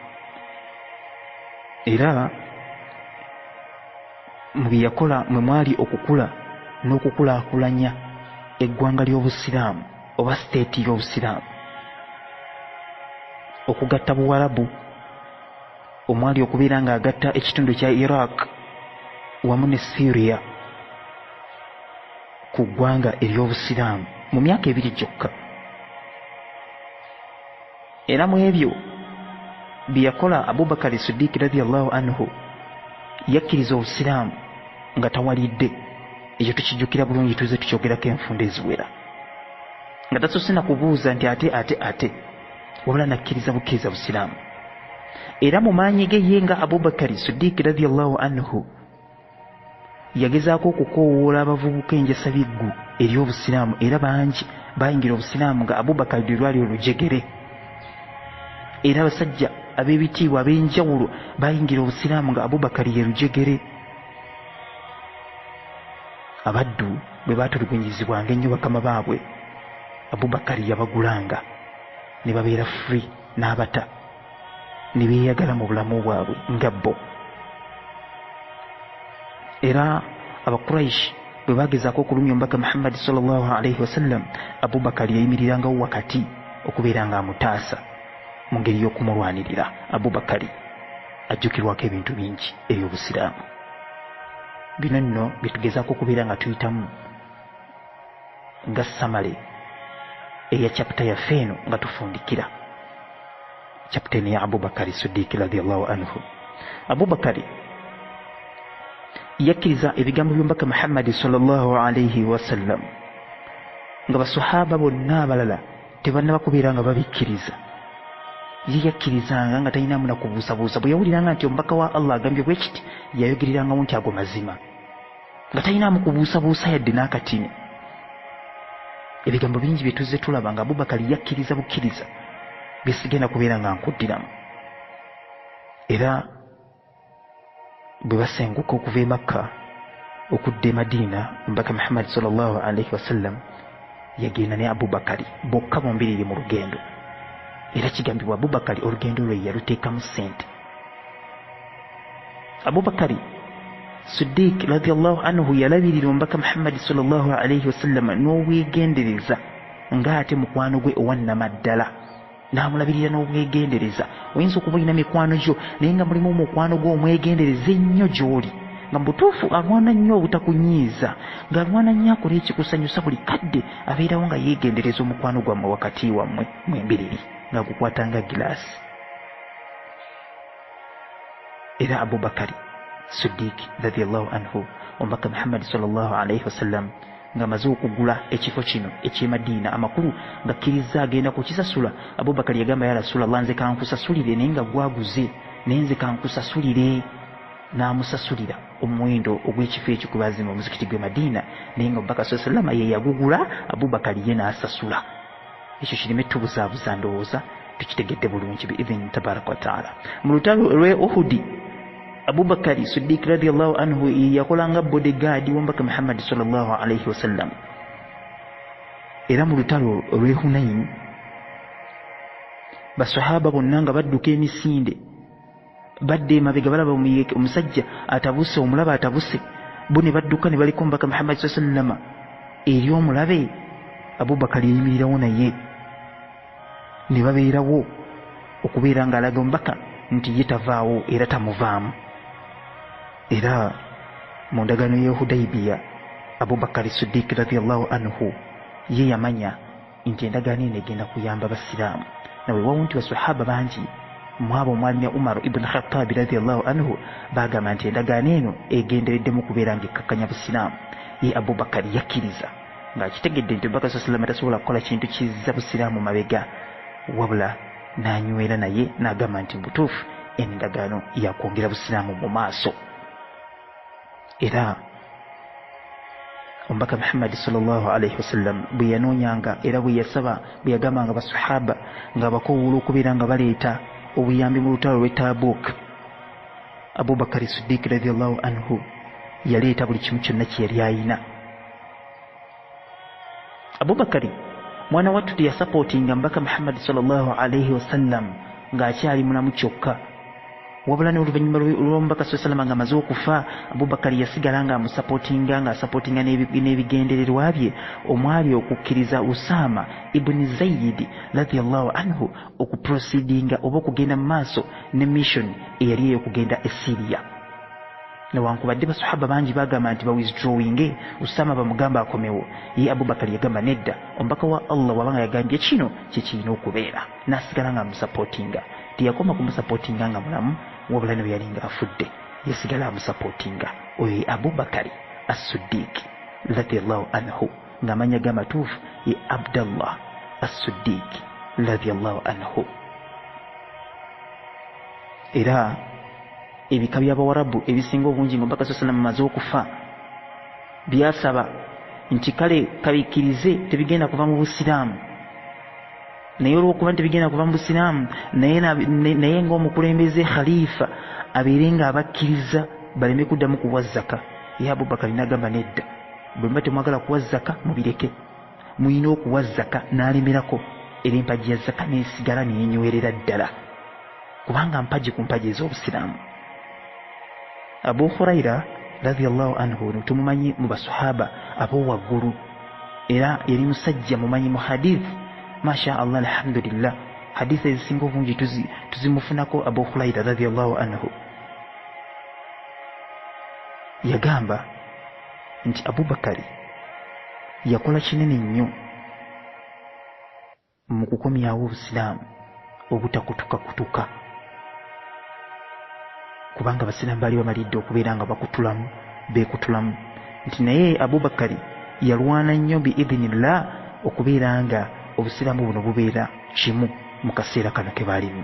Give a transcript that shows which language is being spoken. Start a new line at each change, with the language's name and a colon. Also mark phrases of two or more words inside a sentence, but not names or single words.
Ganda: Era mu bye yakola mwe mwali okukula n'okukulaakulanya eggwanga ly'obusiraamu oba siteeti y'obusiraamu, okugatta Buwarabu omwali okubeera ng'agatta ekitundu kya Iraq wamu ne Syria ku ggwanga ery'obusiraamu mu myaka 2 gyokka. Era mu ebyo bye yakola Abubakari Siddiq
Arabic: رضي الله عنه
Ganda: yakkiriza obusiraamu nga tawalidde. Ekyo tukijjukira bulungi, tuze tukyogerako enfunda eziwera, nga tasoose na kubuuza nti ate wabula nakkiriza bukkiriza busiraamu. Era mu maanyi ge ye nga Abubakari Siddiq
Arabic: رضي الله عنه
Ganda: yagezaako okukoowoola abavubuka enjasa biggu ery'obusiraamu, era bangi bayingira obusiraamu nga Abubakari lwali olujegere. Era abasajja ab'ebitiibwa ab'enjawulo bayingira obusiraamu nga Abubakari ye lujegere. Abaddu bwe baatulugunyizibwanga ennyo bakama baabwe, Abubakari yabagulanga ne babeera free n'abata ne beeyagala mu bulamu bwabwe nga bo. Era Abakuraishi bwe bagezaako okulumya omubaka Muhammad
Arabic: صلى الله عليه وسلم,
Ganda: Abubakari yayimirirangawo wakati okubeera ng'amutaasa mu ngeri y'okumulwanirira. Abubakari ajjukirwako ebintu bingi eby'obusiraamu. Bino nno byetugezaako okubeera nga tuyitamu nga samale eya chapter yaffe eno nga tufundikira chapter eno ya Abubakari Siddiq
Arabic: رضي الله عنه.
Ganda: Abubakari yakkiriza ebigambo by'omubaka Muhammad
Arabic: صلى الله عليه وسلم
Ganda: nga basahaba bonna abalala tebannaba kubeera nga babikkiriza. Ye yakkirizanga nga talinamu na kubuusabuusa. Bwe yawuliranga nti omubaka wa Allah agambye bwe kiti yayogererangamu nti ago mazima, nga talinamu kubuusabuusa yadde n'akatini. Ebigambo bingi bye tuzze tulaba nga Abubakari yakkiriza bukkiriza bye sigenda kubeera nga nkuddiramu. Era bwe basenguka okuva e Makka okudda e Madiina, omubaka Muhammad
Arabic: صلى الله عليه وسلم
Ganda: yagenda ne Abubakari bokka bombiriri mu lugendo. Era kigambibwa Abubakari olugendo lwe yaluteekamu ssente. Abubakari Siddiq
Arabic: رضي الله عنه
Ganda: yalabirira omubaka Muhammad
Arabic: صلى الله عليه وسلم
Ganda: n'obwegendereza ng'ate mukwano gwe owannamaddala, n'amulabirira n'obwegendereza. Oyinza okuba olina mikwano gyo naye nga mulimu omukwano gwo omwegendereza ennyo gy'oli, nga mu butuufu alwana nnyo obutakunyiiza, ng'alwana nnyo akola ekikusanyusa buli kadde, abeerawo nga yeegendereza omukwano gwammwe wakati wammwe mwembiriri nga gukwatanga gilaasi. Era Abubakari Siddiq
Arabic: رضي الله عنه
Ganda: omubaka Muhammad
Arabic: صلى الله عليه وسلم
Ganda: nga maze okugula ekifo kino eky'e Madina amakulu ngakkiriza agenda kukisasula. Abubakar yagamba
Arabic: يا رسول الله
Ganda: nze kankusasulire naye nga gwaguze naye nze kankusasulire n'amusasulira omuwendo ogw'ekifo ekyo kwe baazimba omuzikiti gw'e Madina naye nga Abubakar
Arabic: صلى الله عليه وسلم
Ganda: ye yagugula Abubakar ye n'asasula. Ekyo kireme tubuzaabuza ndowooza tukitegedde bulungi
Arabic: بإذنه تبارك وتعالى.
Ganda: Mu lutalo lw'e Uhudi Abubakari Siddiq
Arabic: رضي الله عنه
Ganda: yakolanga bodyguard w'omubaka Muhammad
Arabic: صلى الله عليه وسلم.
Ganda: Era mu lutalo lw'e Hunain basahaba bonna nga badduka emisinde badde emabega balaba omusajja atabuse omulaba atabuse bo ne badduka ne baliko omubaka Muhammad
Arabic: صلى الله عليه وسلم
Ganda: eri omulabe. Abubakari yayimirirawo naye ne babeerawo okubeera ng'alaga omubaka nti ye tavaawo era tamuvaamu. Era mu ndagaano y'e Hudaybiya Abubakar Siddiq
Arabic: رضي الله عنه
Ganda: ye yamanya nti endagaano eno egenda kuyamba basiraamu. Nawe wawo nti basahaba bangi mu abo omwalimu Umar ibn Khattab
Arabic: رضي الله عنه
Ganda: bagamba nti endagaano eno egenderedde mu kubeera ng'ekkakkanya busiraamu. Ye Abubakar yakkiriza ng'akitegedde nti Abubakar
Arabic: صلى الله عليه وسلم
Ganda: tasobola kukola kintu kizza busiraamu mabega, wabula n'anywera naye n'agamba nti butuufu eno endagaano yakwongera busiraamu mu maaso. Era omubaka Muhammad
Arabic: صلى الله عليه وسلم
Ganda: bwe yanoonyanga era bwe yasaba bwe yagambanga basahaba nga bakoowoola okubeera nga baleeta obuyambi mu lutalo lw'e Tabuk, Abubakar Siddiq
Arabic: رضي الله عنه
Ganda: yaleeta buli kimu kyonna kye yali ayina. Abubakari mwana wattu teyasapootinga mubaka Muhammad
Arabic: صلى الله عليه وسلم
Ganda: ng'akyali mulamu kyokka, wabula n'oluvannyuma lw'omubaka
Arabic: صلى الله عليه وسلم
Ganda: nga amaze okufa Abubakari yasigala nga amusapootinga ng'asapootinga n'ebigendererwa bye omwali okukkiriza Usama ibn Zayd
Arabic: رضي الله عنه
Ganda: okuproceedinga oba okugenda mu maaso ne mission eyali ey'okugenda e Syria. Newankubadde basahaba bangi bagamba nti bawithdrawinge Usama bamugamba akomewo, ye Abubakar yagamba nedda, omubaka wa Allah wabanga yagambye kino kyekirina okubeera, n'asigala nga amusapootinga. Tiyakoma kumusapootinga nga mulamu, wabula ne bwe yali nga afudde yasigala amusapootinga. Oyo ye Abubakar as-Siddiq
Arabic: رضي الله عنه
Ganda: ng'amanya g'amatuufu ye Abdallah as-Siddiq
Arabic: رضي الله عنه.
Ganda: Era ebika by'Abawarabu ebisinga obungi ng'omubaka
Arabic: صلى الله عليه وسلم
Ganda: amaze okufa byasaba nti kale kabikkirize tebigenda kuva mu busiraamu, naye olw'okuba tebigenda kuva mu busiraamu naye ng'omukulembeze khalifa abeere nga abakkiriza baleme kuddamu kuwa zaka. Ye Abubakar n'agamba nedda, bwe muba temwagala kuwa zaka mubireke, muyina okuwa zaka n'alemerako, era empagi ya zaka n'esigala neyenywerera ddala kubanga mpagi ku mpagi ez'obusiraamu. Abu Huraira
Arabic: رضي الله عنه
Ganda: tumumanyi mu basahaba ab'owaggulu, era yali musajja mumanyi mu hadith,
Arabic: ما شاء الله الحمد لله.
Ganda: Hadith ezisinga obungi tuzimufunako Abu Huraira
Arabic: رضي الله عنه.
Ganda: Yagamba nti Abubakari yakola kinene nnyo mu kukomyawo obusiraamu obutakutukakutuka, kubanga abasiraamu baali bamalidde okubeera nga bakutulamu beekutulamu, nti naye Abubakari yalwana nnyo biidhinillah okubeera nga obusiraamu buno bubeera kimu mu kaseera kano ke baalimu.